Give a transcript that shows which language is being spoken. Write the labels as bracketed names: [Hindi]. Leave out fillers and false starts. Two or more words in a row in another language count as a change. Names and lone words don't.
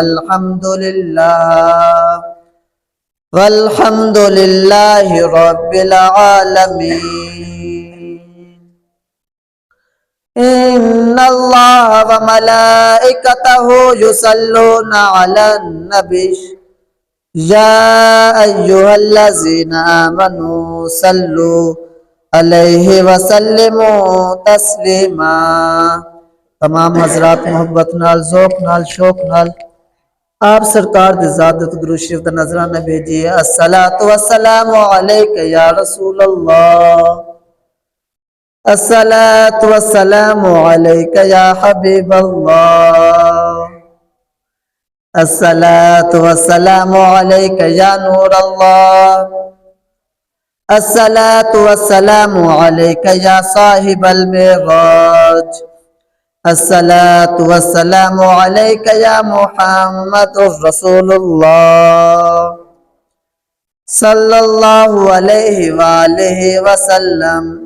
[Arabic] والحمد لله رب العالمين إن الله وملائكته يصلون على النبي يا أيها الذين آمنوا صلوا عليه وسلموا تسلیما۔ [Punjabi] تمام حضرات محبت نال ذوق نال شوق نال آپ سرکار دی ذات تے درود شریف دا نظرانہ بھیجیے۔ [Arabic] الصلاۃ والسلام علیک یا رسول اللہ، الصلاۃ والسلام علیک یا حبیب اللہ، الصلاۃ والسلام علیک یا نور اللہ، الصلاۃ والسلام علیک یا صاحب المعراج، الصلاۃ والسلام علیک یا محمد رسول اللہ صلی اللہ علیہ وآلہ وسلم۔